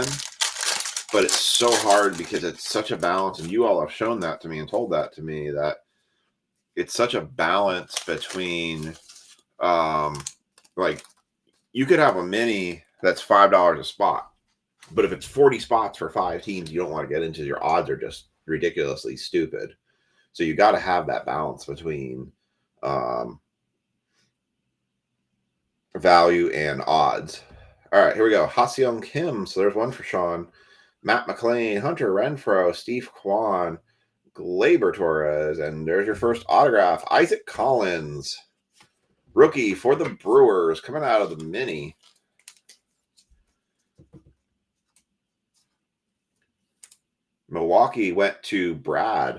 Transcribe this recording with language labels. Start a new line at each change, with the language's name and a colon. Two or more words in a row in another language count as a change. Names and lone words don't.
English: But it's so hard because it's such a balance, and you all have shown that to me and told that to me, that it's such a balance between like you could have a mini that's $5 a spot, but if it's 40 spots for 5 teams, you don't want to get into, your odds are just ridiculously stupid. So you got to have that balance between value and odds. All right, here we go. Ha-Seong Kim. So there's one for Sean. Matt McLean, Hunter Renfroe, Steve Kwan, Gleyber Torres, and there's your first autograph. Isaac Collins, rookie for the Brewers, coming out of the mini. Milwaukee went to Brad.